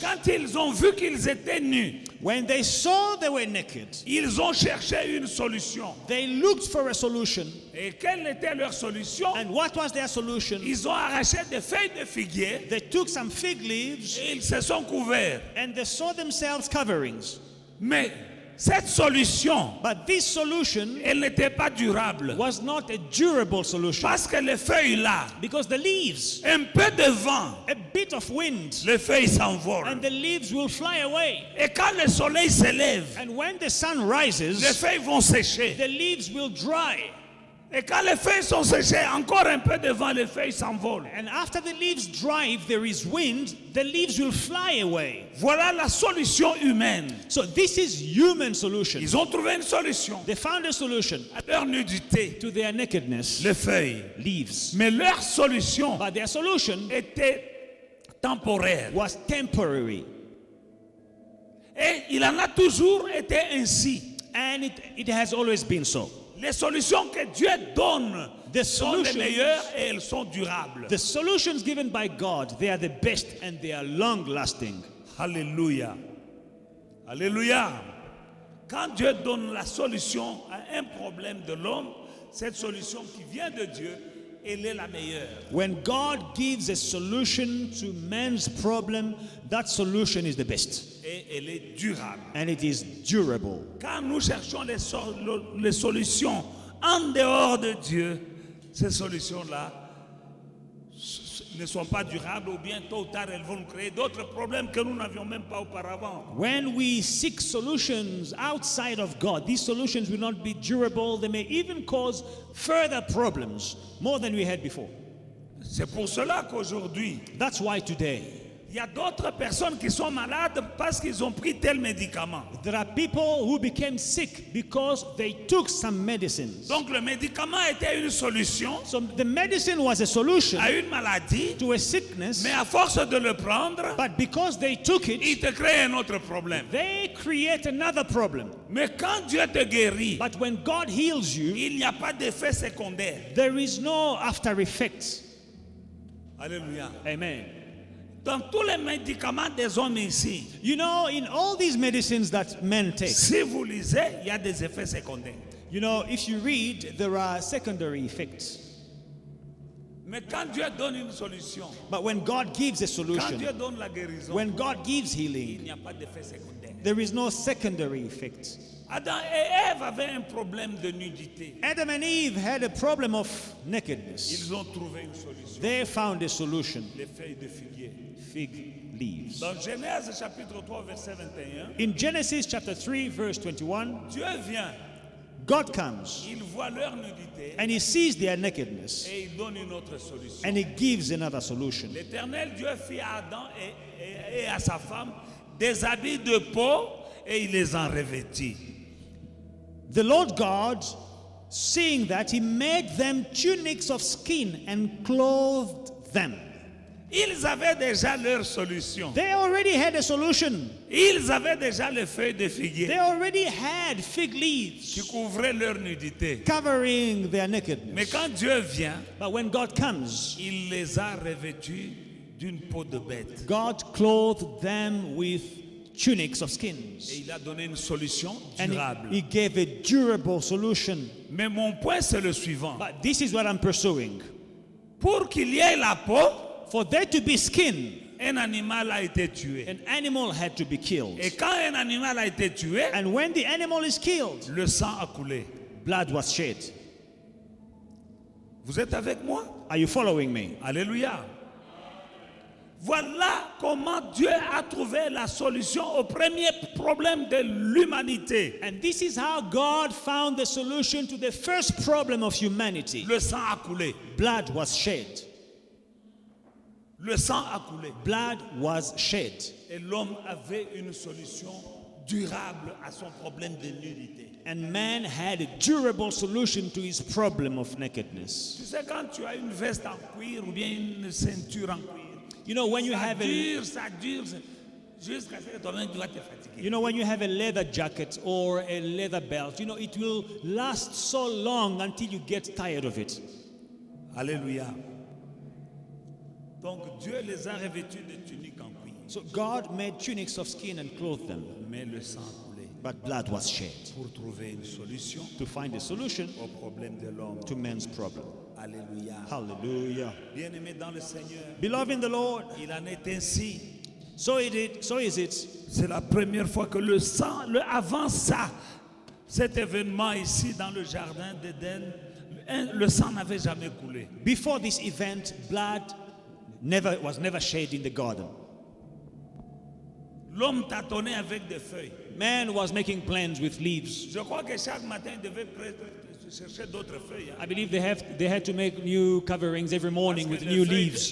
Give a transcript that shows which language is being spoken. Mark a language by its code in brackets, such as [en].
[fr] Quand ils ont vu qu'ils étaient nus, [en] When they saw they were naked, [fr] ils ont cherché une solution. [en] they looked for a solution. [fr] Et quelle était leur solution? [en] And what was their solution? [fr] Ils ont arraché des feuilles de figuier [en] They took some fig leaves [fr] et ils se sont couverts. [en] and they sewed themselves coverings. [fr] Mais cette solution, [en] But this solution [fr] elle n'était pas durable. [en] was not a durable solution [fr] Parce que les feuilles là, [en] because the leaves, [fr] un peu de vent, [en] a bit of wind, [fr] les feuilles s'envolent. [en] and the leaves will fly away. [fr] Et quand le soleil se lève, [en] And when the sun [fr] les [en] rises, [fr] feuilles vont sécher. [en] the leaves will dry. [fr] Et quand les feuilles sont séchées, encore un peu de vent, les feuilles s'envolent. [en] And after the leaves dry, if there is wind, the leaves will fly away. [fr] Voilà la solution humaine. [en] So this is human solution. [fr] Ils ont trouvé une solution [en] They found a solution [fr] à leur nudité, [en] to their nakedness, [fr] les feuilles. [en] leaves. [fr] Mais leur solution [en] But their solution [fr] était temporaire. [en] was temporary. [fr] Et il en a toujours été ainsi. [en] And it has always been so. [fr] Les solutions que Dieu donne [en] The [fr] sont les solutions- meilleures et elles sont durables. [en] The solutions given by God, they are the best and they are long lasting. Alléluia. Alléluia. [fr] Quand Dieu donne la solution à un problème de l'homme, cette solution qui vient de Dieu, elle est la meilleure. [en] When God gives a solution to man's problem, that solution is the best [fr] Et elle est durable. [en] and it is durable. [fr] Quand nous cherchons les solutions en dehors de Dieu, ces solutions-là ne sont pas durables ou bien tôt ou tard elles vont nous créer d'autres problèmes que nous n'avions même pas auparavant. [en] When we seek solutions outside of God, these solutions will not be durable. They may even cause further problems more than we had before. [fr] C'est pour cela qu'aujourd'hui, [en] That's why today [fr] il y a d'autres personnes qui sont malades parce qu'ils ont pris tel médicament. [en] there are people who became sick because they took some medicines. [fr] Donc le médicament était une solution [en] So the medicine was a solution [fr] à une maladie, [en] to a sickness, [fr] mais à force de le prendre, [en] but because they took it, [fr] il te crée un autre problème. [en] they create another problem. [fr] Mais quand Dieu te guérit, [en] But when God heals you, [fr] il n'y a pas d'effet secondaire. [en] there is no after effects. Alléluia. Amen. [fr] Dans tous les médicaments des hommes ici, [en] You know, in all these medicines that men take, [fr] si vous lisez, il y a des effets secondaires. [en] you know, if you read, there are secondary effects. [fr] Mais quand Dieu donne une solution, [en] But when God gives a [fr] quand [en] solution, [fr] Dieu donne la guérison, [en] when God gives [fr] il [en] healing, [fr] n'y a pas d'effet secondaire. [en] there is no secondary effect. [fr] Adam et Ève avaient un problème de nudité. [en] Adam and Eve had a problem of nakedness. [fr] Ils ont trouvé une solution. [en] They found a solution, [fr] Les feuilles de figuier. [en] fig leaves. [fr] Dans Genèse chapitre 3 verset 21, [en] In Genesis chapter 3, verse 21, [fr] Dieu vient, [en] God comes [fr] il voit leur nudité [en] and he sees their nakedness [fr] et il donne une autre solution. [en] and he gives another solution. [fr] L'Éternel Dieu fit à Adam et à sa femme des habits de peau et il les en revêtit. [en] The Lord God, seeing that, he made them tunics of skin and clothed them. [fr] Ils avaient déjà leur solution. [en] They already had a solution. [fr] Ils avaient déjà les feuilles de figuier [en] already had fig [fr] qui [en] leaves [fr] couvraient leur nudité. [en] covering their [fr] Mais [en] nakedness. [fr] quand Dieu vient, [en] But when God comes, [fr] il les a revêtus d'une peau de bête. [en] God clothed them with tunics of [fr] Et [en] skins. [fr] il a donné une solution [en] And [fr] durable. [en] he gave a durable solution. [fr] Mais mon point, c'est le suivant. [en] But this is what I'm pursuing. [fr] Pour qu'il y ait la peau, [en] For there to be skin, [fr] un animal a été tué. [en] an animal had to be killed. [fr] Et quand un animal a été tué, [en] And when the animal is killed, [fr] le sang a coulé. [en] blood was shed. [fr] Vous êtes avec moi? [en] Are you following me? Alléluia. [fr] Voilà comment Dieu a trouvé la solution au premier problème de l'humanité. [en] And this is how God found the solution to the first problem of humanity. [fr] Le sang a coulé. [en] Blood was shed. [fr] Le sang a coulé. [en] Blood was shed. [fr] Et l'homme avait une solution durable à son problème de nudité. [en] And man had a durable solution to his problem of nakedness. [fr] Tu sais, quand tu as une veste en cuir ou bien une ceinture en cuir, [en] You know, when you [fr] ça [en] have a, [fr] dure, ça dure. Jusqu'à ce que toi-même tu vas te fatiguer. [en] You know, when you have a leather jacket or a leather belt, you know, it will last so long until you get tired of it. Alléluia. [fr] Donc Dieu les a revêtus de tuniques en cuir. [en] So God made tunics of skin and clothed them, [fr] Mais le sang coulait [en] but blood was shed [fr] pour trouver une solution [en] to find a solution [fr] au problème de l'homme. [en] to man's problem. Alléluia. Hallelujah. [fr] Bien-aimé dans le Seigneur, [en] Beloved in the Lord, [fr] il en est ainsi. [en] so is it. [fr] C'est la première fois que le sang, avant ça, cet événement ici dans le jardin d'Éden, le sang n'avait jamais coulé. [en] Before this event, blood was never shed in the garden. [fr] L'homme tâtonnait avec des feuilles. [en] Man was making plans with leaves. [fr] Je crois que chaque matin, il devait chercher d'autres feuilles. [en] I believe they had to make new coverings every morning with new leaves,